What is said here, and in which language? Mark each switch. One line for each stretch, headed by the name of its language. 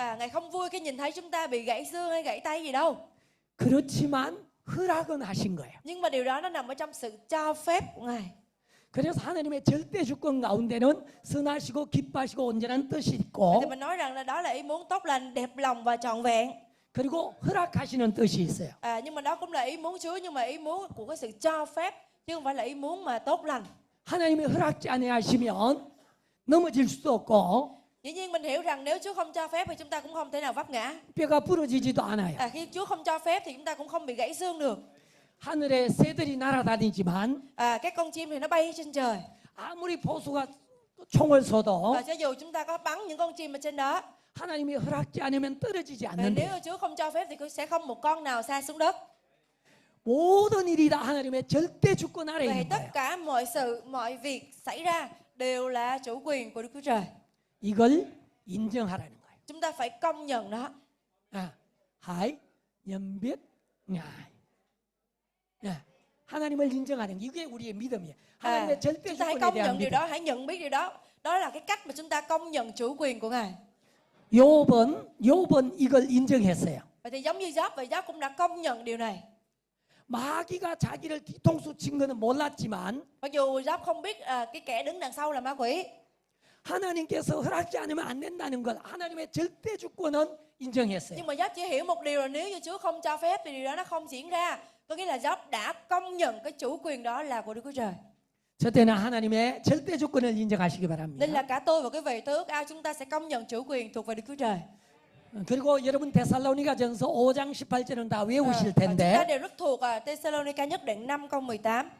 Vietnamese: Ngài không vui khi nhìn thấy chúng ta bị gãy xương hay gãy tay gì đâu.
Korean: 그렇지만 허락은 하신 거예요.
Vietnamese: Nhưng mà điều đó nó nằm ở trong sự cho phép của Ngài.
Korean: 그래서 하나님의 절대 주권 가운데는 선하시고 기뻐하시고 온전한 뜻이 있고
Vietnamese: Thì mình nói rằng là đó là ý muốn tốt lành, đẹp lòng và trọn vẹn.
Korean: 그리고 허락하시는 뜻이 있어요.
Vietnamese: Nhưng mà đó cũng là ý muốn Chúa, nhưng mà ý muốn của cái sự cho phép chứ không phải là ý muốn mà tốt lành.
Korean: 하나님이 허락지 아니하시면 넘어질 수도 없고
Vietnamese: Dĩ nhiên mình hiểu rằng nếu Chúa không cho phép thì chúng ta cũng không thể nào vấp ngã.
Korean: 뼈가 부러지지도 않아요.
Vietnamese: Khi Chúa không cho phép thì chúng ta cũng không bị gãy xương được.
Korean: 하늘에 새들이 날아다니지만
Vietnamese: Các con chim thì nó bay trên trời.
Korean: 아무리 포수가 총을 쏘도
Vietnamese: Và cho dù chúng ta có bắn những con chim ở trên đó,
Korean: 하나님이 허락지 않으면 떨어지지
Vietnamese: nếu
Korean: 않는데
Vietnamese: mà Chúa không cho phép thì sẽ không một con nào sa xuống đất.
Korean: 모든 일이 다 하나님의 절대 주권 아래
Vietnamese: Vậy
Korean: 있는
Vietnamese: tất
Korean: 거예요.
Vietnamese: cả mọi việc xảy ra đều là chủ quyền của Đức Chúa Trời.
Korean: 이걸 인정하라는 거예요.
Vietnamese: Chúng ta phải công nhận nó. 하이 nhận biết ngài.
Korean: 하나님을 인정하는 게 이게 우리의 믿음이에요. 하나님의 절대
Vietnamese: Chúng ta hãy
Korean: 주권에
Vietnamese: công
Korean: 대한
Vietnamese: nhận điều
Korean: 믿음.
Vietnamese: đó, hãy nhận biết điều đó. Đó là cái cách mà chúng ta công nhận chủ quyền của Ngài.
Korean: 욥은 이걸 인정했어요.
Vietnamese: Vậy thì giống như Gióp, vậy Gióp cũng đã công nhận điều này.
Korean: 마귀가 자기를 뒤통수 친 거는 몰랐지만
Vietnamese: Mặc dù Gióp không biết cái kẻ đứng đằng sau là ma quỷ.
Korean: 하나님께서 허락지 않으면 안 된다는 걸 하나님의 절대 주권은 인정했어요.
Vietnamese: Nhưng mà Gióp chỉ hiểu một điều là nếu như Chúa không cho phép thì điều đó nó không diễn ra. Có nghĩa là Gióp đã công nhận cái chủ quyền đó là của Đức Chúa Trời.
Korean: 저 때는 하나님의 절대 주권을 인정하시기
Vietnamese: Nên
Korean: 바랍니다.
Vietnamese: là cả tôi và quý vị tôi ước ao chúng ta sẽ công nhận chủ quyền thuộc về Đức Chúa Trời.
Korean: 그리고 여러분 데살로니가전서 5장 18절은 다 외우실
Vietnamese: Chúng ta
Korean: 텐데
Vietnamese: đều rất thuộc Thessalonica nhất đoạn 5 câu 18.